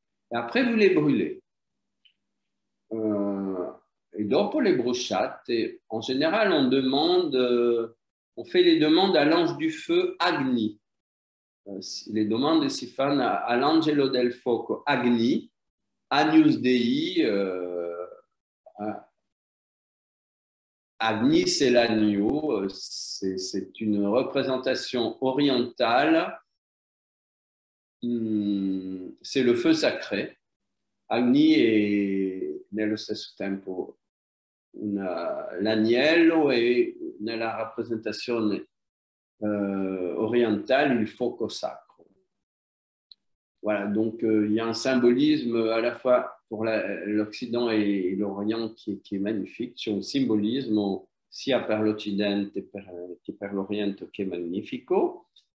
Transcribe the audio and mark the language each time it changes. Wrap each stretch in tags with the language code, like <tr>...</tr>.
<fr>Et après, vous les brûlez. Et</fr> <it>dopo le bruciate.</it> <fr>En général, on fait les demandes à l'ange du feu Agni.</fr> <it>Le domande si fanno all'angelo del fuoco Agni, Agnus Dei.</it> <fr>Agni, c'est l'agneau, c'est une représentation orientale, c'est le feu sacré.</fr> <it>Agni è nello stesso tempo l'agnello e nella rappresentazione orientale il fuoco sacro.</it> <fr>Voilà, donc il y a un symbolisme à la fois pour l'Occident et l'Orient qui est magnifique.</fr> <it>C'è un simbolismo sia per l'Occidente che per l'Oriente che è magnifico.</it>